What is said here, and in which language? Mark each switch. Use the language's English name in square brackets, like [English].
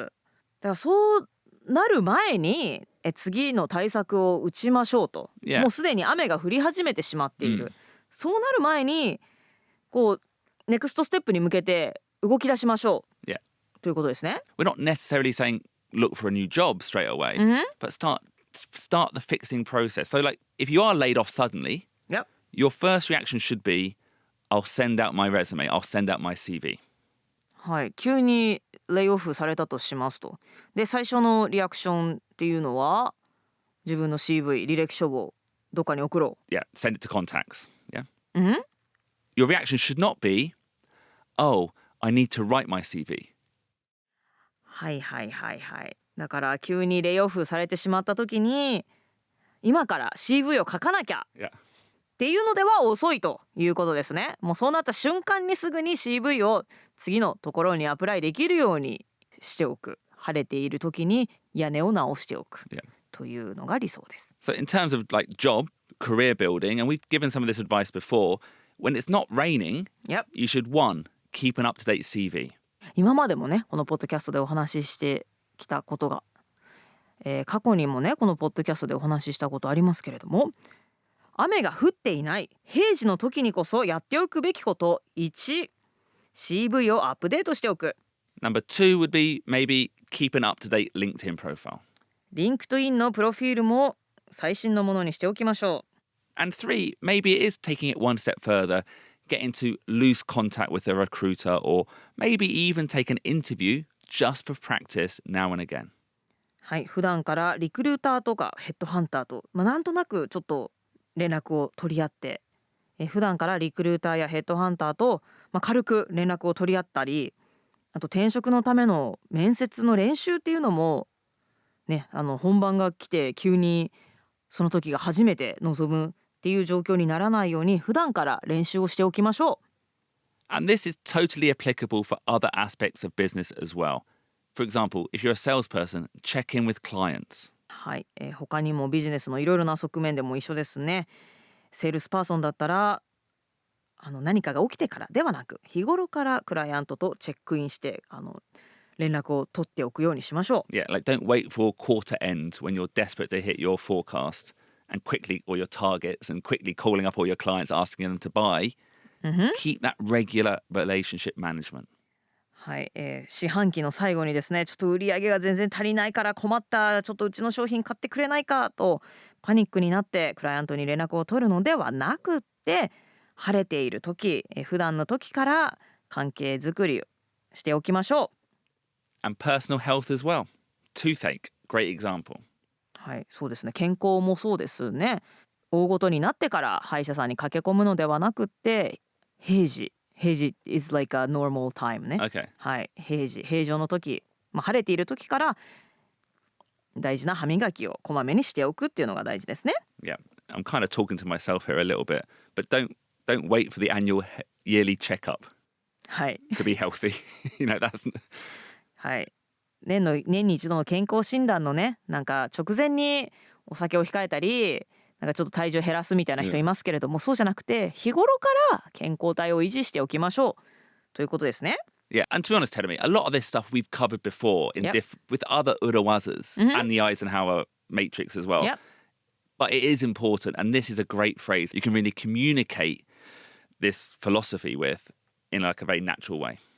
[Japanese] だからそうなる前に次の対策を打ちましょうと、 [English] Yeah. [Japanese] もうすでに雨が降り始めてしまっている、そうなる前にこうネクストステップに向けて動き出しましょう、 [English] Yeah. [Japanese] ということですね。 [English] We're not necessarily saying look for a new job straight away, but start the fixing process. So like if you are laid off suddenly, Yep. your first reaction should be, I'll send out my resume, I'll send out my CV. [Japanese] はい、急にレイオフされたとしますと。で最初のリアクションっていうのは自分の CV 履歴書をどっかに送ろ [English] Yeah, send it to contacts. Yeah. [Japanese] う。 [English] Your reaction should not be, oh, I need to write my CV. [Japanese] はいはいはいはい。だから急にレイオフされてしまった時に今から CV を書かなきゃ [English] Yeah. [Japanese] っていうのでは遅いということですね。もうそうなった瞬間にすぐに CV を次のところにアプライできるようにしておく。晴れている時に屋根を直しておく、 [English] Yeah. [Japanese] というのが理想です。 [English] So in terms of like job, career building, and we've given some of this advice before, when it's not raining, Yep. you should one, keep an up-to-date CV. [Japanese] 今までもねこのポッドキャストでお話ししてきたことが、過去にもねこのポッドキャストでお話ししたことありますけれども、雨が降っていない平時の時にこそやっておくべきこと1、 CV をアップデートしておく。 [English] Number two would be maybe keep an up-to-date LinkedIn profile. [Japanese] リンクトインのプロフィールも最新のものにしておきましょ [English] And three, maybe it is taking it one step further, get into loose contact with a recruiter or maybe even take an interview just for practice now and again. [Japanese] う。はい、普段からリクルーターとかヘッドハンターと、なんとなくちょっと連絡を取り合って、普段からリクルーターやヘッドハンターと、軽く連絡を取り合ったり、あと転職のための面接の練習っていうのもね、本番が来て急にその時が初めて臨むっていう状況にならないように普段から練習をしておきましょう。 [English] And this is totally applicable for other aspects of business as well. For example, if you're a salesperson, check in with clients. [Japanese] はい、他にもビジネスのいろいろな側面でも一緒ですね。セールスパーソンだったら何かが起きてからではなく日頃からクライアントとチェックインして連絡を取っておくようにしましょう。 [English] Yeah, like don't wait for quarter end when you're desperate to hit your forecast and quickly, or your targets, and quickly calling up all your clients asking them to buy. Keep that regular relationship management. [Japanese] はい、四半期の最後にですねちょっと売り上げが全然足りないから困った、ちょっとうちの商品買ってくれないかとパニックになってクライアントに連絡を取るのではなくって、晴れている時、普段の時から関係づくりをしておきましょう。 [English] And personal health as well. Toothache, great example. [Japanese] はい、そうですね。健康もそうですね。大ごとになってから歯医者さんに駆け込むのではなくって平時 [English] is like a normal time [Japanese] ね。 [English] Okay. [Japanese] はい、平常の時、晴れている時から大事な歯磨きをこまめにしておくっていうのが大事ですね。 [English] Yeah, I'm kind of talking to myself here a little bit, but don't wait for the annual yearly checkup [Japanese] はい、 [English] to be healthy. That's [Japanese] はい、年に一度の健康診断のねなんか直前にお酒を控えたりなんかちょっと体重減らすみたいな人いますけれども、そうじゃなくて日頃から健康体を維持しておきましょうということですね。 [English] Yeah, and to be honest, Terumi, a lot of this stuff we've covered before in Yep. with other urawazas and the Eisenhower matrix as well. Yep. But it is important, and this is a great phrase you can really communicate this philosophy with in like a very natural way.